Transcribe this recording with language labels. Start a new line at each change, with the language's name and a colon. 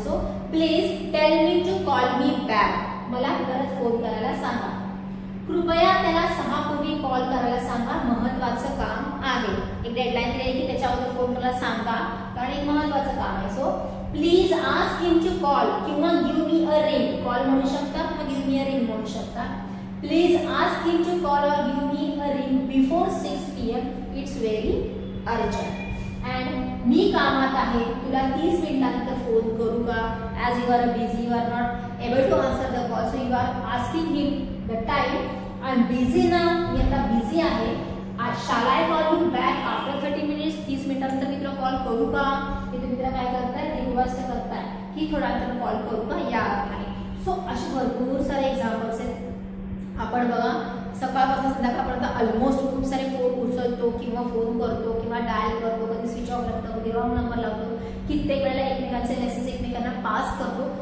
English: So please tell me to call me back.
Marathi: मला परत phone करायला सांगा. कृपया त्याला 6 पूर्वी कॉल करायला सांगा, महत्त्वाचं काम आहे. एक डेडलाईन दिली की त्याच्या अगोदर फोन करायला सांगा, कारण एक महत्त्वाचं काम आहे.
English: So please ask him to call किंवा give me a ring.
Marathi: Call म्हणू शकता किंवा
English: give me a ring
Marathi: म्हणू शकता.
English: Please ask him to call or give me a ring before 6 PM. It's very urgent.
Marathi: And मी कामात आहे, तुला 30 मिनिटानंतर फोन करू का?
English: As you are busy, you are not able to answer the call, so you are asking him the time. I am busy now,
Marathi: मी आता busy आहे.
English: Shall I call you back after 30 minutes.
Marathi: 30 मिनिटानंतर मी तुला कॉल करू का? हे तुम्ही त्याला काय करताय, रिक्वेस्ट करताय की थोड्या वेळाने कॉल करू का या अर्थाने. सो असे भरपूर सारे एक्झाम्पल्स आहेत. आपण बघा सकाळपासून संध्याकाळपर्यंत ऑलमोस्ट खूप सारे फोन उचलतो किंवा फोन करतो किंवा डायल करतो, कधी स्विच ऑफ लागतो, कधी रॉंग नंबर लावतो, कित्येक वेळेला एकमेकांचे मेसेज एकमेकांना पास करतो.